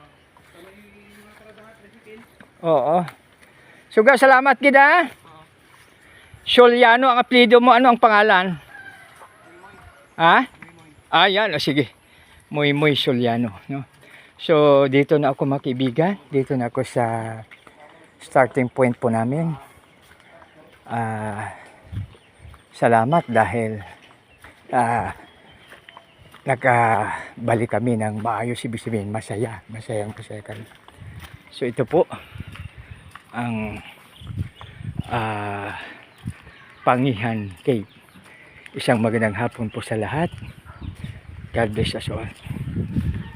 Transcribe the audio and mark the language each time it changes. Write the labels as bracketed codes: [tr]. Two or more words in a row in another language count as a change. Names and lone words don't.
[hil] Oo. Suga salamat gid ha. [tl] Solyano ang apelyido mo, ano ang pangalan? Ha? Yan, sige. Muy Solyano, no. So dito na ako mga kaibigan, dito na ako sa [en] starting point [tl] po namin. Salamat dahil nagabalik kami ng maayos, ibig sabihin masayang kami. So ito po ang Pangihan Cave. Isang magandang hapon po sa lahat. [en] God bless us all.